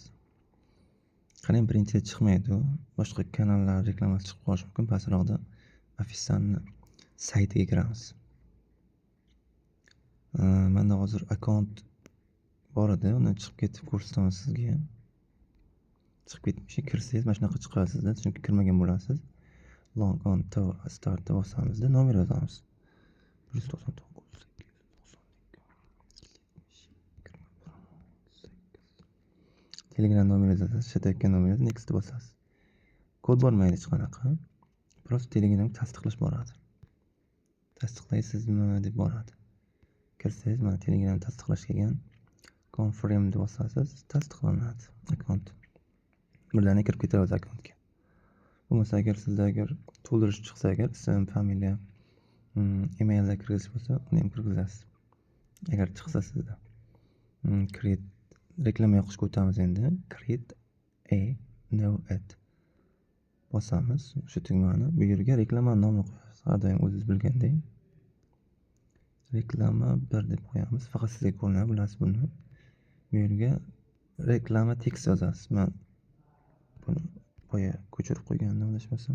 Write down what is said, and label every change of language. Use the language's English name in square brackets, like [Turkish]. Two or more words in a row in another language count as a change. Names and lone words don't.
[Uzbek] Qarang, birinchi chiqmaydi. Boshqa kanallar reklamasi chiqib qolishi mumkin. Pastroqda Afisani saytiga kiramiz. Menda hozir akkaunt bor edi, uni chiqib ketib ko'rsataman sizga. Chiqib ketmish, kirsangiz mana shunaqa chiqadi sizda, chunki kirmagan bo'lasiz. [English] Log on to startda [Uzbek] bosamizda nomer yozamiz. 199 Telegram nomeri yozasiz, shatayotgan nomeringizni next bosasiz. Kod bormaydi hech qanaqa. Prosta Telegramga tasdiqlash boradi. Tasdiqlaysizmi deb boradi. Kirsangiz mana Telegram tasdiqlash kelgan. Confirm deb bosasiz, tasdiqlanadi akkaunt. Birdaniga kirib ketadi akkauntga. Bo'lmasa agar to'ldirish chiqsa, agar ism, familiya, emailda kirgizish bo'lsa, uni ham kirgizasiz. Agar chiqsa sizda. Create reklama yoqishga o'tamiz endi. [English] Create a new ad [Uzbek] bosamiz. O'sha tugmani bu yerga reklama nomini qo'yasiz. Har doim o'zingiz bilgandek. Reklama 1 deb qo'yamiz. Faqat sizga ko'rinadi, bilasiz buni. Bu yerga reklama tekst yozasiz. Men buni boya ko'chirib qo'ygandim, adashmasam.